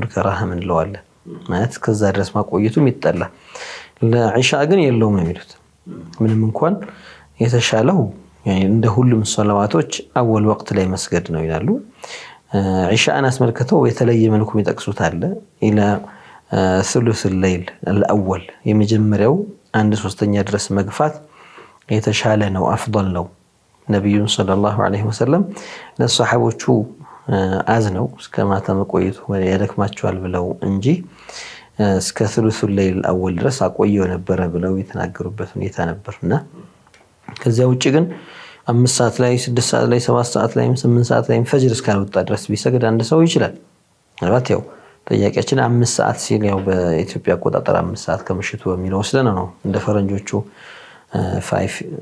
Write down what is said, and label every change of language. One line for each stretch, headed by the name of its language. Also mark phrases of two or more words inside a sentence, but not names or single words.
Amharic: ከራህ ምንለው አለ። ማለት ከዛ ድረስ ማቆየቱም ይጠላ። ለኢሻ ግን የለውም የሚሉት ምንም እንኳን የተሻለው እንደ ሁሉም ሶላዋቶች አወል ወቅት ላይ መስገድ ነው ይላሉ። ኢሻን አስመልክተው የተለየ መልኩ የሚጠቅሱት አለ።
Arabic: إلى ثلث الليل الاول
Amharic: የመጀመሪያው 1/3 ድረስ መግፋት የተሻለ ነው፣ አፍضل ነው። ነብዩ
Arabic: صلى الله عليه
Amharic: ወሰለም ለሷሐቦቹ አዝነው እስከ ማታ መቆየቱ ያደክማቸዋል ብለው እንጂ እስከ
Arabic: ثلث الليل الاول
Amharic: ድረስ አቆየው ነበር ብለው የተናገሩበት ሁኔታ ነበርና ከዚያ ውጪ ግን 5 ሰዓት ላይ 6 ሰዓት ላይ 7 ሰዓት ላይ 8 ሰዓት ላይ ፈጅር እስካልወጣ ድረስ ቢሰግድ አንድ ሰው ይችላል። ማለት ያው ጥያቄያችን 5 ሰዓት ሲል ያው በኢትዮጵያ አቆጣጠር 5 ሰዓት ከምሽቱ በሚለው ወስደን ነው እንደ ፈረንጆቹ 5